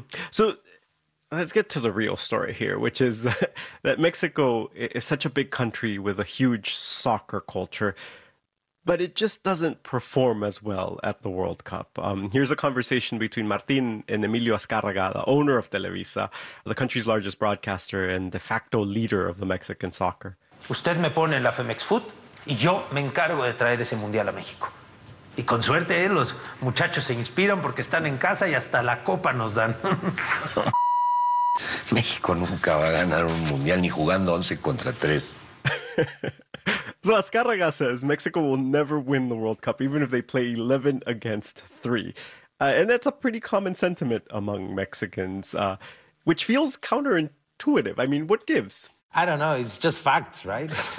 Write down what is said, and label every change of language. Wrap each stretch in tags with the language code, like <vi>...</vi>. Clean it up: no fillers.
<en>So let's get to the real story here, which is that Mexico is such a big country with a huge soccer culture, but it just doesn't perform as well at the World Cup. Here's a conversation between Martin and Emilio Azcárraga, the owner of Televisa, the country's largest broadcaster and de facto leader of the Mexican soccer.</en> <es>Usted me pone la Femex Food y yo me encargo de traer ese mundial a México. Y con suerte, los muchachos se inspiran porque están en casa y hasta la copa nos dan. México nunca va a ganar un mundial ni jugando 11 contra 3.</es> <en>So Azcárraga says Mexico will never win the World Cup, even if they play 11 against 3. And that's a pretty common sentiment among Mexicans, which feels counterintuitive. I mean, what gives? I don't know. It's just facts, right?</en>